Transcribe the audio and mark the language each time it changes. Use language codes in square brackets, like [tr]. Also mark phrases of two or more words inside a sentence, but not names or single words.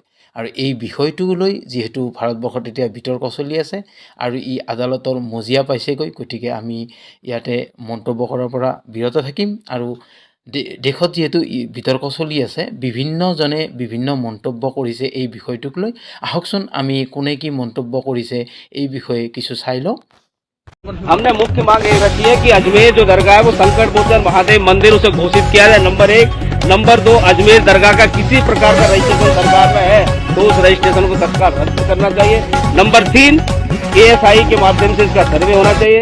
[as] আৰু এই বিষয়টোক লৈ যিহেতু ভাৰতবৰ্ষত এতিয়া বিতৰ্ক চলি আছে আৰু ই আদালতৰ মজিয়া পাইছেগৈ, গতিকে আমি ইয়াতে মন্তব্য কৰাৰ পৰা বিৰত থাকিম। আৰু দেশত যিহেতু বিতৰ্ক চলি আছে, বিভিন্নজনে বিভিন্ন মন্তব্য কৰিছে এই বিষয়টোক লৈ। আহকচোন আমি কোনে কি মন্তব্য কৰিছে এই বিষয়ে কিছু চাই লওঁ। [hi] हमने मुख्य मांग ये रखी है कि अजमेर जो दरगाह है वो संकट मोचन महादेव मंदिर उसे घोषित किया जाए, नंबर 1। नंबर 2, अजमेर दरगाह का किसी प्रकार का रजिस्ट्रेशन सरकार में है तो उस रजिस्ट्रेशन को तत्काल रद्द करना चाहिए। नंबर 3, ASI के माध्यम से इसका सर्वे होना चाहिए।